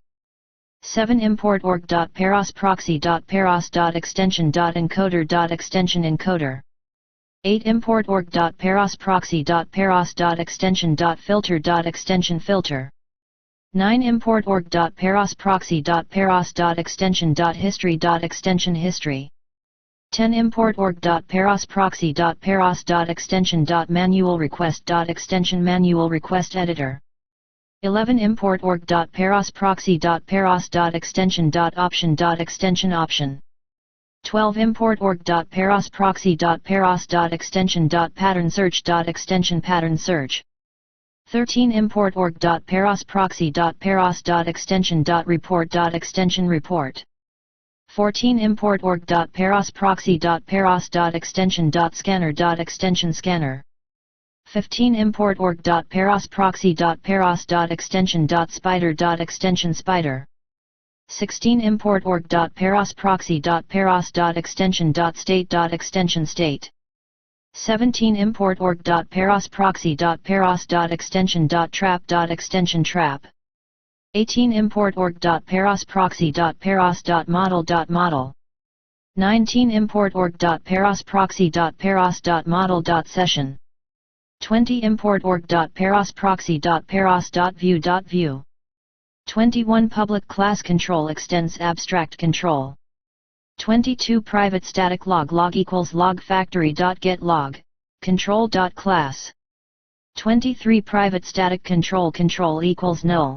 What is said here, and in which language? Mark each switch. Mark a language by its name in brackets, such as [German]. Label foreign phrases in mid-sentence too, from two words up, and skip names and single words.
[English] 7 import org.paros proxy.paros.extension.encoder.extension encoder. 8 import org.paros proxy.paros.extension.filter.extension filter. 9 import org.paros proxy.paros.extension.history.extension history. 10 import org.paros proxy.paros.extension.manual request.extension manual request editor. 11 import org.paros proxy.paros.extension.option.extension option. 12 import org.paros proxy.paros.extension.pattern search.extension pattern search. 13 import org.paros proxy.paros.extension.report.extension report. 14 import org.paros proxy.paros.extension.scanner.extension scanner. 15 import org.paros proxy.paros.extension.spider.extension spider. 16 import org.paros proxy.paros.extension.state.extension state. 17 import org.paros proxy.paros.extension.trap.extension trap. 18 import org.paros proxy.paros.model.model. 19 import org.paros proxy.paros.model.session. 20 import org.paros proxy.paros.view.view. 21 public class control extends abstract control. 22 private static log equals log factory.get log, control.class. 23 private static control equals null.